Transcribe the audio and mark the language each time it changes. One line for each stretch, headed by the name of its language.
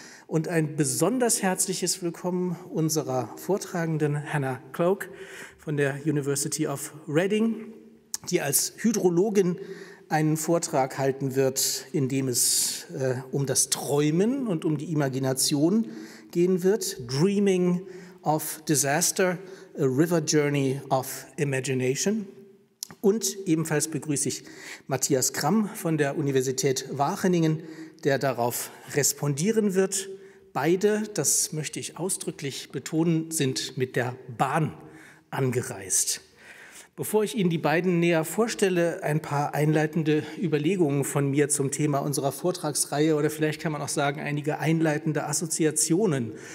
German: Und ein besonders herzliches Willkommen unserer Vortragenden, Hannah Cloke von der University of Reading, die als Hydrologin einen Vortrag halten wird, in dem es um das Träumen und um die Imagination gehen wird.
English: Dreaming of Disaster, a River Journey of Imagination.
German: Und ebenfalls begrüße ich Matthias Kramm von der Universität Wageningen, der darauf respondieren wird. Beide, das möchte ich ausdrücklich betonen, sind mit der Bahn angereist. Bevor ich Ihnen die beiden näher vorstelle, ein paar einleitende Überlegungen von mir zum Thema unserer Vortragsreihe oder vielleicht kann man auch sagen, einige einleitende Assoziationen.